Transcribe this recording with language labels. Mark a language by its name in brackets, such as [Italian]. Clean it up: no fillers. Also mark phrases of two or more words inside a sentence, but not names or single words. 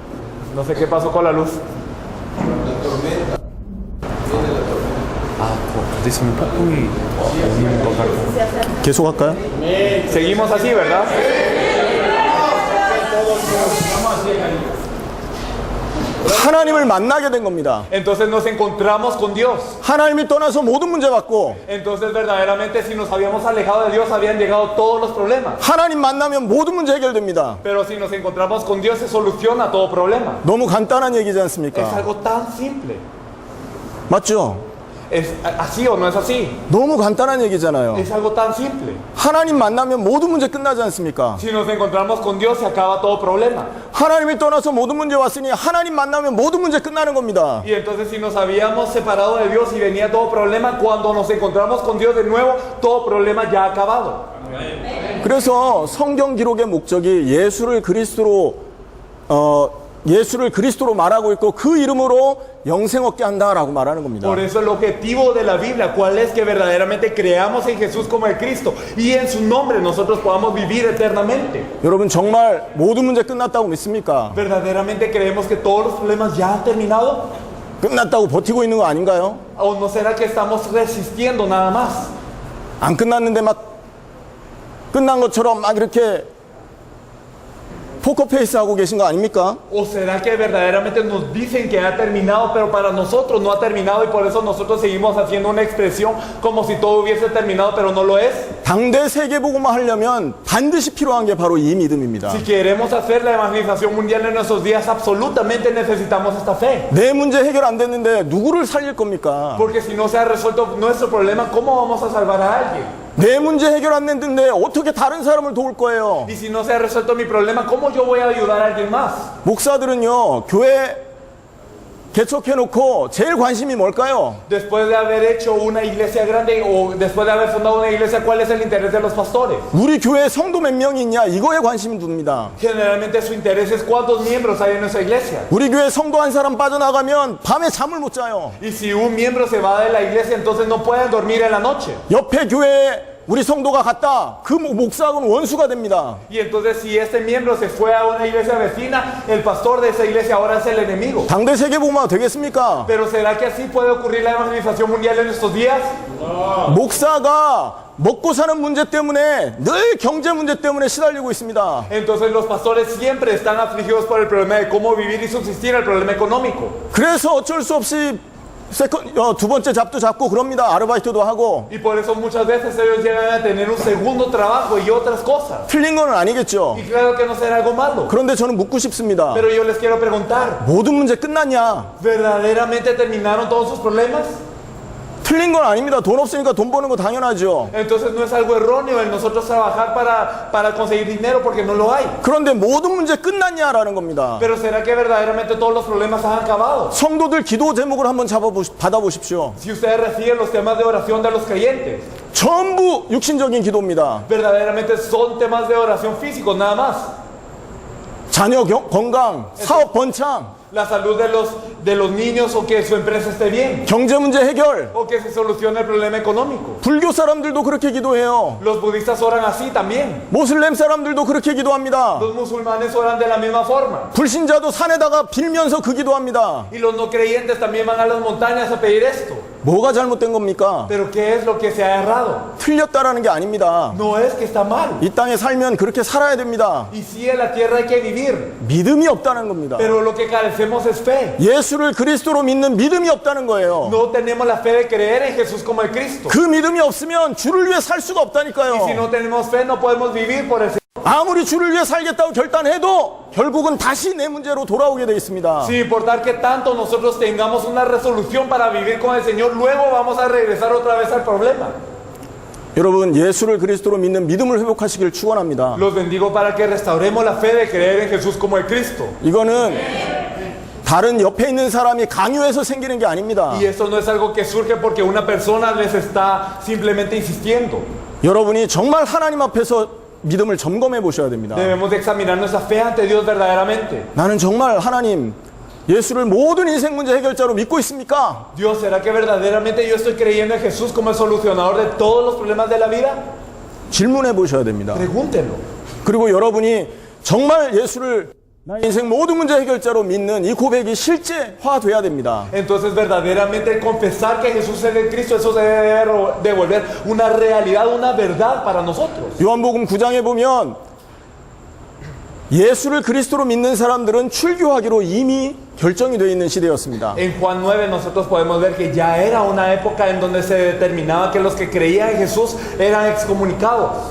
[Spanish] No sé qué pasó con la luz. Cortísimo un poco y [Korean] 계속 할까요? [Spanish] seguimos así, ¿verdad? [Korean] 하나님을 만나게 된 겁니다. [Spanish] Entonces nos encontramos con Dios. [Korean] 하나님이 떠나서 모든 문제 받고 [Spanish] Entonces verdaderamente si nos habíamos alejado de Dios habían llegado todos los problemas. [Korean] 하나님 만나면 모든 문제 해결됩니다. [Spanish] Pero si nos encontramos con Dios se soluciona todo problema. [Korean] 너무 간단한 얘기지 [Spanish] Es [Korean] 않습니까? [Spanish] algo tan simple. [Korean] 맞죠? [Spanish] ¿Es así o no es así? [Korean] 너무 간단한 얘기잖아요. [Spanish] Es algo tan simple. [Korean] 하나님 만나면 모든 문제 끝나지 않습니까? [Spanish] Si nos encontramos con Dios se acaba todo problema. [Korean] 하나님이 떠나서 모든 문제 왔으니 하나님 만나면 모든 문제 끝나는 겁니다. [Spanish] Y entonces si nos habíamos separado de Dios y venía todo problema, cuando nos encontramos con Dios de nuevo, todo problema ya ha acabado. [Korean] 그래서 성경 기록의 목적이 예수를 그리스도로 말하고 있고 그 이름으로 영생 얻게 한다라고 말하는 겁니다. [Spanish] Por eso el objetivo de la Biblia, ¿cuál es? Que verdaderamente creamos en Jesús como el Cristo y en su nombre nosotros podamos vivir eternamente. [Korean] 여러분 정말 모든 문제 끝났다고 믿습니까? [Spanish] ¿Verdaderamente creemos que todos los problemas ya han terminado? [Korean] 끝났다고 버티고 있는 거 아닌가요? [Spanish] ¿O no será que estamos resistiendo nada más? [Korean] 안 끝났는데 막 끝난 것처럼 막 이렇게 포커페이스 하고 계신 거 아닙니까? [Spanish] ¿O será que verdaderamente nos dicen que ha terminado, pero para nosotros no ha terminado y por eso nosotros seguimos haciendo una expresión como si todo hubiese terminado, pero no lo es? [Korean] 당대 세계복음화 하려면 반드시 필요한 게 바로 이 믿음입니다. [Spanish] Si queremos hacer la evangelización mundial en nuestros días, absolutamente necesitamos esta fe. [Korean] 내 문제 해결 안 됐는데 누구를 살릴 겁니까? [Spanish] Porque si no se ha resuelto nuestro problema, ¿cómo vamos a salvar a alguien? [Korean] 내 문제 해결 안 됐는데 어떻게 다른 사람을 도울 거예요? [Spanish] Y si no se ha resuelto mi problema, ¿cómo yo voy a ayudar a alguien más? [Korean] 목사들은요, 교회 개척해놓고 제일 관심이 뭘까요? [Spanish] Después de haber hecho una iglesia grande o después de haber fundado una iglesia, ¿cuál es el interés de los pastores? [Korean] 우리 교회에 성도 몇 명이 있냐, 이거에 관심이 둡니다. [Spanish] Generalmente su interés es cuántos miembros hay en nuestra iglesia. [Korean] 우리 교회 성도 한 사람 빠져나가면 밤에 잠을 못 자요. [Spanish] Y si un miembro se va de la iglesia, entonces no pueden dormir en la noche. [Korean] 옆에 교회에 우리 성도가 갔다, 그 목사하고는 원수가 됩니다. [Spanish] Y entonces si este miembro se fue a una iglesia vecina, el pastor de esa iglesia ahora es el enemigo. [Korean] 당대 세계복음화 되겠습니까? [Spanish] Pero ¿será que así puede ocurrir la evangelización mundial en estos días? [Korean] 목사가 먹고 사는 문제 때문에 늘 경제 문제 때문에 시달리고 있습니다. [Spanish] Entonces los pastores siempre están afligidos por el problema de cómo vivir y subsistir, el problema económico. [Korean] 그래서 어쩔 수 없이 두 번째 잡도 잡고 그럽니다. 아르바이트도 하고. [Spanish] Y por eso muchas veces ellos llegan a tener un segundo trabajo y otras cosas. [Korean] 틀린 건 아니겠죠. [Spanish] Y claro que no será algo malo. [Korean] 그런데 저는 묻고 싶습니다. [Spanish] Pero yo les quiero preguntar, [Korean] 모든 문제 끝났냐? [Spanish] ¿verdaderamente terminaron todos sus problemas? [Korean] 틀린 건 아닙니다. 돈 없으니까 돈 버는 거 당연하죠. [Spanish] Entonces no es algo erróneo el nosotros trabajar para conseguir dinero porque no lo hay. [Korean] 그런데 모든 문제 끝났냐라는 겁니다. [Spanish] Pero ¿será que verdaderamente todos los problemas han acabado? [Korean] 성도들 기도 제목을 한번 받아보십시오. [Spanish] Si ustedes reciben los temas de oración de los creyentes, [Korean] 전부 육신적인 기도입니다. [Spanish] verdaderamente son temas de oración físicos nada más. [Korean] 자녀 건강, 사업 번창, [Spanish] La salud de los niños o que su empresa esté bien. [Korean] 경제 문제 해결. [Spanish] O que se solucione el problema económico. [Korean] 불교 사람들도 그렇게 기도해요. [Spanish] Los budistas oran así también. [Korean] 모슬렘 사람들도 그렇게 기도합니다. [Spanish] Los musulmanes oran de la misma forma. [Korean] 불신자도 산에다가 빌면서 그 기도합니다. [Spanish] Y los no creyentes también van a las montañas a pedir esto. [Korean] 뭐가 잘못된 겁니까? [Spanish] Pero ¿qué es lo que se ha errado? [Korean] 틀렸다라는 게 아닙니다. [Spanish] No es que está mal. [Korean] 이 땅에 살면 그렇게 살아야 됩니다. [Spanish] Y sí, en la tierra hay que vivir. [Korean] 믿음이 없다는 겁니다. [Spanish] Pero lo que carecemos es fe. [Korean] 예수를 그리스도로 믿는 믿음이 없다는 거예요. [Spanish] No tenemos la fe de creer en Jesús como el Cristo. [Korean] 그 믿음이 없으면 주를 위해 살 수가 [Spanish] Y si [Korean] 없다니까요. [Spanish] no tenemos fe, no podemos vivir por el Señor. [Korean] 아무리 주를 위해 살겠다고 결단해도 결국은 다시 내 문제로 돌아오게 돼 있습니다. [Spanish] Sin importar que tanto nosotros tengamos una resolución para vivir con el Señor, luego vamos a regresar otra vez al problema. [Korean] 여러분, 예수를 그리스도로 믿는 믿음을 회복하시길 축원합니다. [Spanish] Los bendigo para que restauremos la fe de creer en Jesús como el Cristo. [Korean] 이거는 다른 옆에 있는 사람이 강요해서 생기는 게 아닙니다. [Spanish] Y esto no es algo que surge porque una persona les está simplemente insistiendo. [Korean] 여러분이 정말 하나님 앞에서 믿음을 점검해 보셔야 됩니다. [Spanish] Debemos de examinar nuestra fe ante Dios verdaderamente. [Korean] 나는 정말 하나님 예수를 모든 인생 문제 해결자로 믿고 있습니까? [Spanish] Dios, ¿será que verdaderamente yo estoy creyendo en Jesús como el solucionador de todos los problemas de la vida? [Korean] 질문해 보셔야 됩니다. [Spanish] Pregúntenlo. [Korean] 그리고 여러분이 정말 예수를 나의 인생 모든 문제 해결자로 믿는 이 고백이 실제화돼야 됩니다. [Spanish] Entonces verdaderamente confesar que Jesús es el Cristo, eso se debe devolver una realidad, una verdad para nosotros. [Korean] 요한복음 9장에 보면 예수를 그리스도로 믿는 사람들은 출교하기로 이미 결정이 되어 있는 시대였습니다. [Spanish] En Juan 9 nosotros podemos ver que ya era una época en donde se determinaba que los que creían en Jesús eran excomunicados.